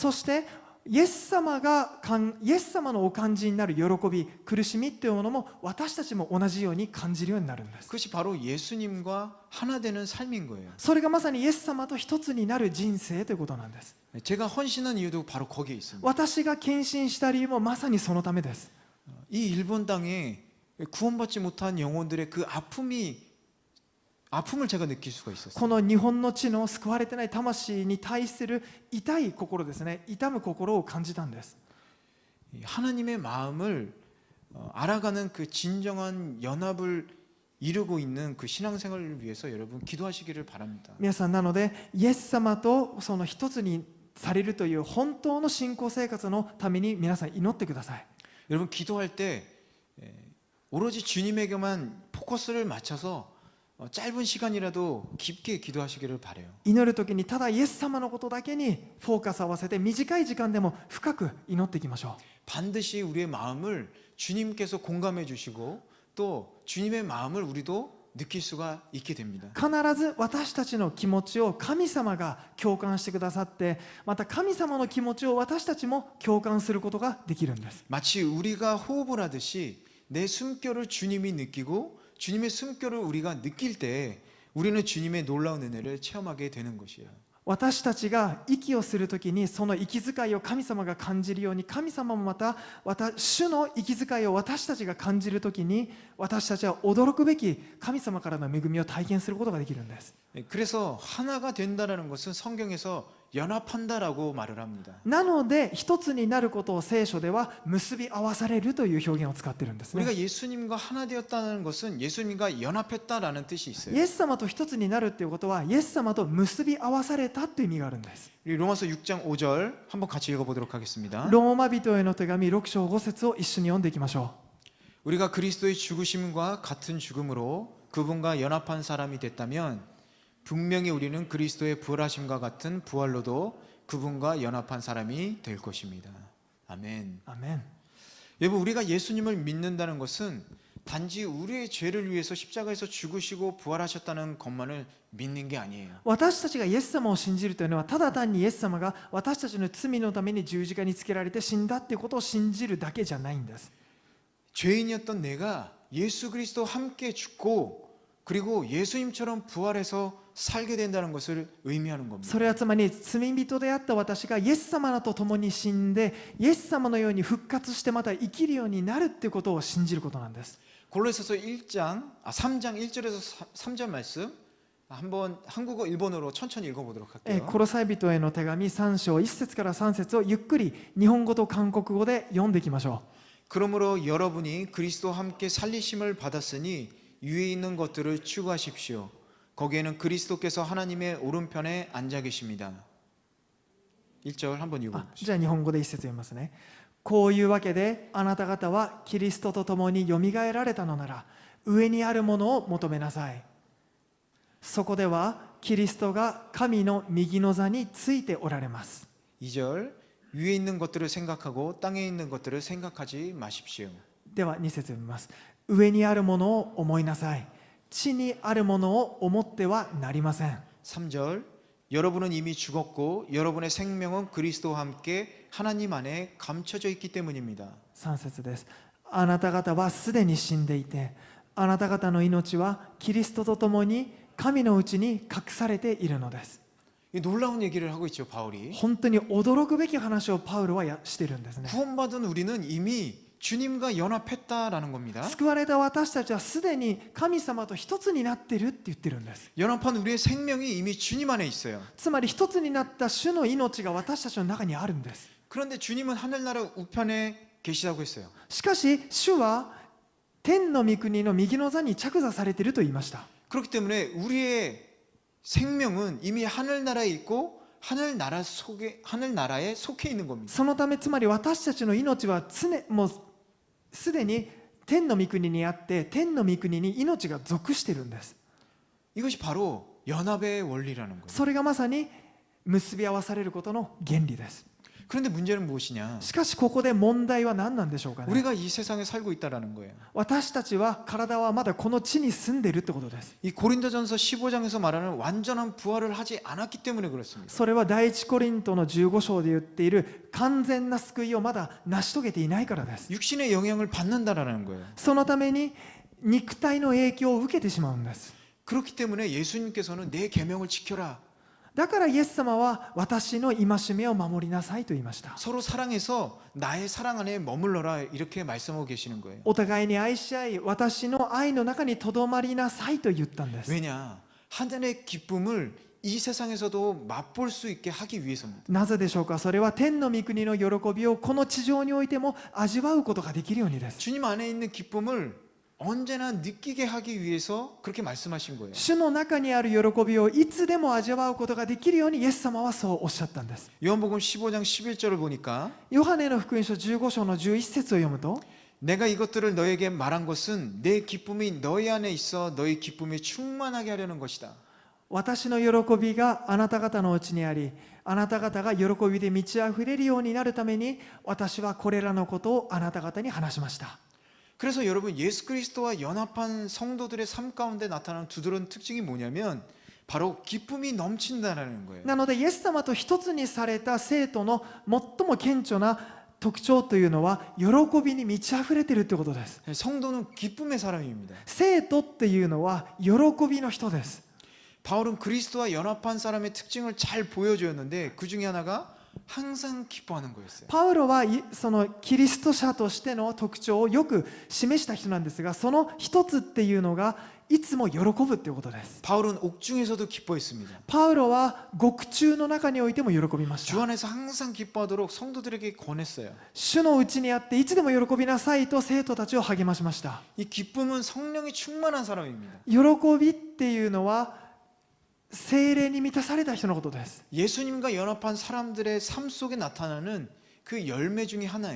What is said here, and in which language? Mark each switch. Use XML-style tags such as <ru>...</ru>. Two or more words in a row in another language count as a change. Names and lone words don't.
<ja>そしてイエス様のお感じになる喜び苦しみっていうものも私たちも同じように感じるようになるんです。</ja> <ko>그것이 바로 예수님과 하나 되는 삶인 거예요.</ko> <ja>それがまさにイエス様と一つになる人生ということなんです。</ja> <ko>제가 헌신한 이유도 바로 거기에 있습니다.</ko> <ja>私が献身した理由もまさにそのためです。</ja> <ko>이 일본 땅에 구원받지 못한 영혼들의 그 아픔을 제가 느낄 수가 있었어요.</ko> <ja>この日本の地の救われてない魂に対する痛い心ですね、痛む心を感じたんです。</ja> <ko>하나님의 마음을 알아가는 그 진정한 연합을 이루고 있는 그 신앙생활을 위해서 여러분 기도하시기를 바랍니다.</ko> <ja>皆さん、なのでイエス様とその一つにされるという本当の信仰生活のために皆さん祈ってください。</ja> <ko>여러분 기도할 때 오로지 주님에게만 포커스를 맞춰서 짧은 시간이라도 깊게 기도하시기를 바래요.</ko> <ja>祈るときにただイエス様のことだけにフォーカスを合わせて短い時間でも深く祈っていきましょう。</ja> <ko>반드시 우리의 마음을 주님께서 공감해 주시고 또 주님의 마음을 우리도 느낄 수가 있게 됩니다.</ko> <ja>必ず私たちの気持ちを神様が共感してくださって、また神様の気持ちを私たちも共感することができるんです。</ja> <ko>마치 우리가 호흡을 하듯이 내 숨결을 주님이 느끼고 주님의 숨결을 우리가 느낄 때 우리는 주님의 놀라운 은혜를 체험하게 되는 것이에요.</ko> <ja>私たちが息をするときにその息遣いを神様が感じるように、神様もまた主の息遣いを私たちが感じるときに、私たちは驚くべき神様からの恵みを体験することができるんです。</ja> <ko>그래서 하나가 된다는 것은 성경에서 연합한다라고 말을 합니다.</ko> <ja>なので一つになることを聖書では結び合わされるという表現を使っているんですね。</ja> <ko>우리가 예수님과 하나 되었다는 것은 예수님과 연합했다라는 뜻이</ko> <ja>イ</ja> <ko>있어요.</ko> <ja>エス様と一つになるということはイエス様と結び合わされたという意味があるんです。</ja> <ko>우리 로마서 6장 5절 한번 같이 읽어보도록 하겠습니다.</ko> <ja>ローマ人への手紙6章5節を一緒に読んでいきましょ</ja> <ko>우리가 그리스도의 죽으심과 같은 죽음으로 그분과 연합한 사람이 됐다면 분명히 우리는 그리스도의 부활하심과 같은 부활로도 그분과 연합한 사람이 될 것입니다. 아멘.</ko> <ja>う。アメン。</ja> <ko>여러분, 우리가 예수님을 믿는다는 것은 단지 우리의 죄를 위해서 십자가에서 죽으시고 부활하셨다는 것만을 믿는 게 아니에요.</ko> <ja>私たちがイエス様を信じるというのはただ単にイエス様が私たちの罪のために十字架につけられて死んだということを信じるだけじゃないんです。</ja> <ko>죄인이었던 내가 예수 그리스도 함께 죽고 그리고 예수님처럼 부활해서 살게 된다는 것을 의미하는 겁니다.</ko> <ja>それはつまり罪人であった私がイエス様と共に死んでイエス様のように復活してまた生きるようになるということを信じることなんです。</ja> <ko>골로새서 3장 1절에서 3절 말씀 한번 한국어 일본어로 천천히 읽어보도록</ko> <ja>コ</ja> <ko>할게요.</ko> <ja>ロサイ人への手紙3章1節から3節をゆっくり日本語と韓国語で読んでいきましょ</ja> <ko>그러므로 여러분이 그리스도와 함께 살리심을 받았으니 위에 있는 것들을 추구하십시오. 거기에는 그리스도께서 하나님의 오른편에 앉아 계십니다. 1절 한번</ko> <ja>う。</ja> <ko>읽어봅시다.</ko> <ja>じゃあ日本語で一節読みますね。こういうわけであなた方はキリストと共によみがえられたのなら上にあるものを求めなさい。そこではキリストが神の右の座についておられます。</ja> <ko>2절 위에 있는 것들을 생각하고 땅에 있는 것들을 생각하지 마십시오.</ko> <ja>では2節読みます。上にあるものを思いなさい。地にあるものを思ってはなりません。</ja> <ko>3절 여러분은 이미 죽었고 여러분의 생명은 그리스도와 함께 하나님 안에 감춰져 있기 때문입니다.</ko> <ja>3 節です。あなた方はすでに死んでいて、あなた方の命はキリストと共に神のうちに隠されているのです。</ja> <ko>이 놀라운 얘기를 하고 있죠, 바울이.</ko> <ja>本当に驚くべき話をパウロはしているんですね。</ja> <ko>구원받은 우리는 이미 주님과 연합했다라는 겁니다.</ko> <ja>救われた私たちはすでに神様と一つになっているって言ってるんです。</ja> <ko>연합한 우리의 생명이 이미 주님 안에 있어요.</ko> <ja>つまり一つになった主の命が私たちの中にあるんです。</ja> <ko>그런데 주님은 하늘나라 우편에 계시다고 했어요.</ko> <ja>しかし主は天の御国の右の座に着座されていると言いました。</ja> <ko>그렇기 때문에 우리의 생명은 이미 하늘나라에 있고 하늘나라에 속해 있는 겁니다.</ko> <ja>そのためつまり私たちの命はもうすでに天の御国にあって天の御国に命が属しているんです。</ja> <ko>이것이 바로 연합의 원리라는 거예요.</ko> <ja>それがまさに結び合わされることの原理です。</ja> <ko>그런데 문제는 무엇이냐?</ko> <ja>しかしここで問題は何なんでしょうかね。</ja> <ko>우리가 이 세상에 살고 있다라는 거예요.</ko> <ja>私たちは体はまだこの地に住んでいるってことです。</ja> <ko>이 고린도전서 15장에서 말하는 완전한 부활을 하지 않았기 때문에 그렇습니다.</ko> <ja>それは第一コリントの15章で言っている完全な救いをまだ成し遂げていないからです。</ja> <ko>육신의 영향을 받는다라는 거예요.</ko> <ja>そのために肉体の影響を受けてしまうんです。</ja> <ko>그렇기 때문에 예수님께서는 내 계명을 지켜라.</ko> <ja>だからイエス様は私の戒めを守りなさいと言いました。</ja> <ko>서로 사랑해서 나의 사랑 안에 머물러라 이렇게 말씀하고 계시는 거예요.</ko> <ja>お互いに愛し合い、私の愛の中にとどまりなさいと言ったんです。</ja> <ko>왜냐? 하늘의 기쁨을 이 세상에서도 맛볼 수 있게 하기 위해서입니다.</ko> <ja>なぜでしょうか。それは天の御国の喜びをこの地上においても味わうことができるようにです。</ja> <ko>주님 안에 있는 기쁨을 언제나 느끼게 하기 위해서 그렇게 말씀하신 거예요.</ko> <ja>主の中にある喜びをいつでも味わうことができるようにイエス様はそうおっしゃったんです。</ja> <ko>요한복음 15장 11절을 보니까</ko> <ja>ヨハネの福音書15章の11節を読むと</ja> <ko>내가 이것들을 너에게 말한 것은 내 기쁨이 너희 안에 있어 너희 기쁨이 충만하게 하려는 것이다.</ko> <ja>私の喜びがあなた方のうちにあり、あなた方が喜びで満ち溢れるようになるために私はこれらのことをあなた方に話しました。</ja> <ko>그래서 여러분 예수 그리스도와 연합한 성도들의 삶 가운데 나타나는 두드러운 특징이 뭐냐면 바로 기쁨이 넘친다는 거예요.</ko> <ja>なのでイエス様と一つにされた生徒の最も顕著な特徴というのは喜びに満ち溢れているということです。</ja> <ko>성도는 기쁨의 사람입니다.</ko> <ja>生徒っていうのは喜びの人です。</ja> <ko>바울은 그리스도와 연합한 사람의 특징을 잘 보여주었는데 그 중에 하나가 항상 기뻐하는 거였어요.</ko> <ja>パウロはいそのキリスト者としての特徴をよく示した人なんですが、その一つっていうのがいつも喜ぶっていうことです。</ja> <ko>바울은 옥중에서도 기뻐했습니다.</ko> <ja>パウロは獄中の中においても喜びまし</ja> <ko>주</ko> <ja>た。</ja> <ko>안에서 항상 기뻐하도록 성도들에게 권했어요.</ko> <ja>主のうちにあっていつでも喜びなさいと生徒たちを励ましました。</ja> <ko>이 기쁨은 성령이 충만한 사람입니다.</ko> <ja>喜びっていうのは聖霊に満たされた人のことです。</ja> <ko>예수님과 연합한 사람들의 삶 속에 나타나는 그 열매 중에 하나예요.</ko>